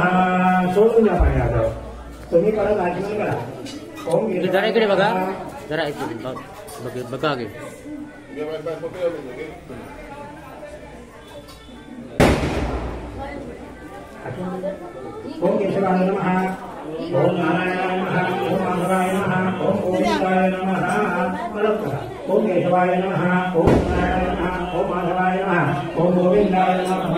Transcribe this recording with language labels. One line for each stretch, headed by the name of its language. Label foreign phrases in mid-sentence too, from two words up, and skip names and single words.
Marathi: सोडून द्या पाण्यात. तुम्ही परत आचमन करा.
Sanskrit: ओम
Marathi: जरा इकडे बघा, जरा बघा गे.
Sanskrit: ओम केशवाय नमः, ओम नारायणाय नमः, ओम माधवाय नमः, ओम गोविंदाय नमः.
Marathi: परत करा.
Sanskrit: ओम केशवाय नमः, ओम नारायणाय नमः, ओम माधवाय नमः, ओम गोविंदाय नमः.